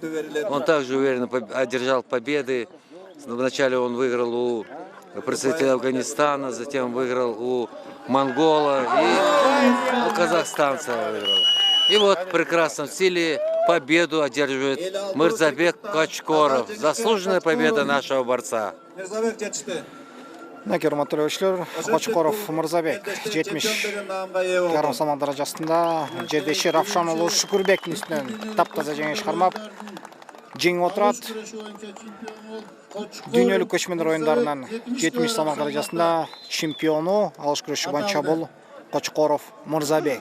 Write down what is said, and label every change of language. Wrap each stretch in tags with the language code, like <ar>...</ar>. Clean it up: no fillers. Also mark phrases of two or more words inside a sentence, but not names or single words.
<ru>Он также уверенно одержал победы. Вначале он выиграл у представителя Афганистана, затем выиграл у монгола и у казахстанца выиграл. И вот в прекрасном стиле победу одерживает Мырзабек Кочкоров. Заслуженная победа нашего борца.</ru> <ky>Мінекей урматтуу көрүүчүлөр, Кочкоров Мырзабек 70 жарым салмак даражасында жердеши Равшан Улу Шукурбектин үстүнөн таптаза жеңиш кармап жеңип отурат. Дүйнөлүк көчмөндөр оюндарынын 70 салмак даражасында чемпиону алыш күрөшү боюнча бул Кочкоров Мырзабек.</ky>